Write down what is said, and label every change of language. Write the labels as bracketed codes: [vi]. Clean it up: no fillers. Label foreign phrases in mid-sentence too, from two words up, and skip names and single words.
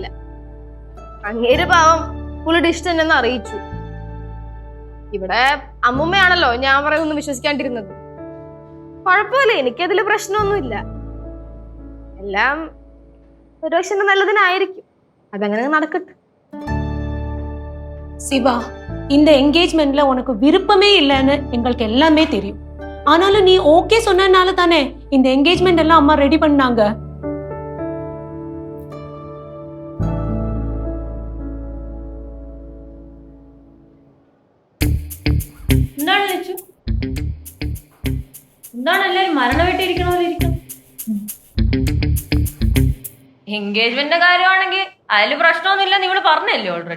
[ml] അങ്ങേര് പാവം പുള്ളിയുടെ ഇഷ്ടം എന്നെന്ന് അറിയിച്ചു. ഇവിടെ അമ്മുമ്മയാണല്ലോ ഞാൻ പറയുന്നൊന്നും വിശ്വസിക്കാണ്ടിരുന്നത്. കുഴപ്പമില്ല, എനിക്കതില് പ്രശ്നമൊന്നുമില്ല. എല്ലാം ഒരു പക്ഷെ നല്ലതിനായിരിക്കും. അതങ്ങനെ നടക്കട്ടെ. [ta] சிவா, இந்த என்கேஜ்மெண்ட்ல உனக்கு விருப்பமே இல்லைன்னு எங்களுக்கு எல்லாமே தெரியும். ஆனாலும் நீ ஓகே சொன்னனால தானே இந்த என்கேஜ்மெண்ட் எல்லாம் அம்மா ரெடி பண்ணாங்க. [ml] എന്താണ് ലച്ചു? എന്താണ് എല്ലാരും മരണ വീട്ടിരിക്കണ പോലെ ഇരിക്കണം? എൻഗേജ്മെന്റിന്റെ കാര്യമാണെങ്കിൽ അതില് പ്രശ്നമൊന്നുമില്ല, നിങ്ങൾ പറഞ്ഞല്ലേ ഓൾറെഡി.